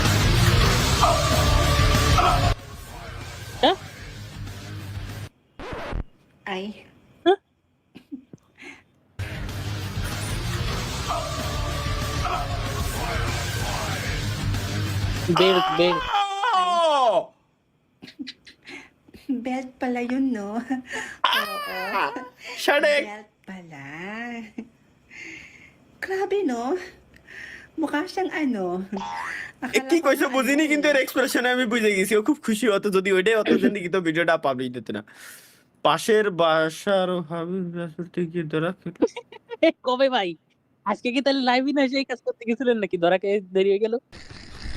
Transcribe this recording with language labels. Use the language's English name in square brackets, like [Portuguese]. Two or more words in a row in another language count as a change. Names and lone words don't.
[Filipino] Ay. [English] belt belt [Filipino] Belt pala yun, no? Oo. Shadik! Belt pala. Grabe, no? Mukha siyang ano. [Bangla] কি কইছে বুঝিনি, কিন্তু এর এক্সপ্রেশনে আমি বুঝে গেছি ও খুব খুশি হতো। যদি ওইটাই অত জানি কিন্তু ভিডিওটা পাবলিশ দিত না। পাশের বাসার কবে ভাই? আজকে কি তাহলে লাইভই না সেই কাজ করতে গেছিলেন নাকি? ধরা খেয়ে দেরি হয়ে গেল।